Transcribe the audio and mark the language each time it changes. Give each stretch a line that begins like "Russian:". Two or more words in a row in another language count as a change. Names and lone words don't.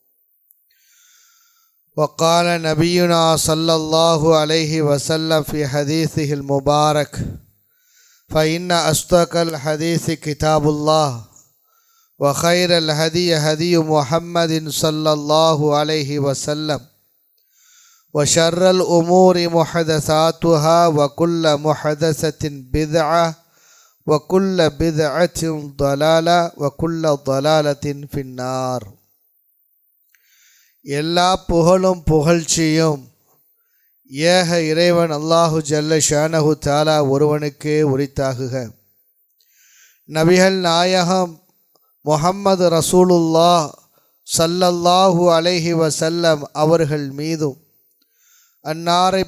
Arabic: وقال نبينا صلى الله عليه وسلم في حديثه المبارك: فإن أصدق الحديث كتاب الله وخير الهدي هدي محمد صلى الله عليه وسلم وشر الأمور محدثاتها وكل محدثة بدعة وكل بدعة ضلالة وكل ضلالة في النار.
Tamil: எல்லா புகழும் புகழ்ச்சியும் ஏக இறைவன்
Arabic: الله جل شأنه تعالى
Tamil: ஒருவனுக்கே உரித்தாகுக. நபிகள் நாயகம் முஹம்மது
Arabic: رسول الله صلى الله عليه وسلم
Tamil: அவர்கள் மீதும் அன்னாரை